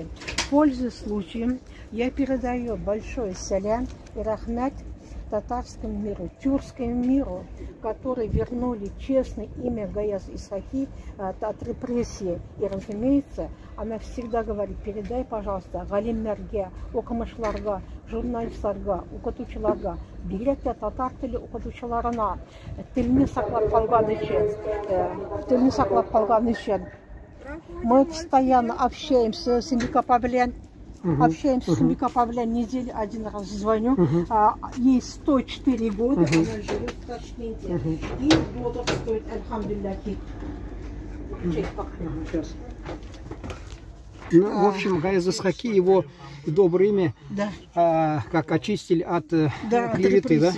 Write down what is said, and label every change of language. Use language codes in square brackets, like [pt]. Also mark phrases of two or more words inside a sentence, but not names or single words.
[ru] Пользуясь случаем, я передаю большой салям и рахмат татарскому миру, тюркскому миру, которые вернули честное имя Гаяз Исхаки от репрессии. И, разумеется, она всегда говорит: передай, пожалуйста, [tt] галимлерге, окумышларга, журналистларга, укытучыларга, бигрәк татар теле укытучыларына телне саклап калган өчен. [ru] Мы постоянно общаемся с Симбикапа белән. Общаемся с Симбикапа белән неделю 1 раз звоню. Ей 104 года, она живет в Ташкенте. И бодрствует, альхамдулиллахи. Ну, в общем, Гаяз Исхаки, его доброе имя, как очистили от клеветы, да?